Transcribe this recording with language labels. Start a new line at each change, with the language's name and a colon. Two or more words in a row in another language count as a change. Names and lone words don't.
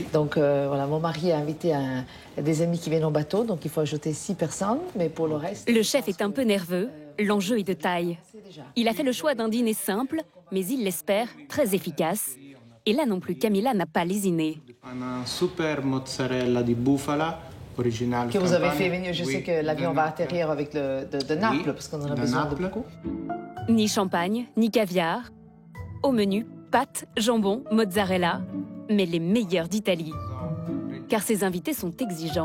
French: Donc voilà, mon mari a invité des amis qui viennent en bateau, donc il faut ajouter 6 personnes, mais pour le reste... Le chef est un peu nerveux, l'enjeu est de taille. Il a fait le choix d'un dîner simple, mais il l'espère très efficace. Et là non plus, Camilla n'a pas lésiné. On a un super
Italian: mozzarella di bufala,
French: original. Que vous avez Campanie. fait venir, je Oui, sais que l'avion de va Naples. atterrir avec de Naples, Oui, parce qu'on en a de besoin de Naples. beaucoup. Ni champagne, ni caviar. Au menu, pâtes, jambon, mozzarella, mais les meilleurs d'Italie. Car ses invités sont exigeants.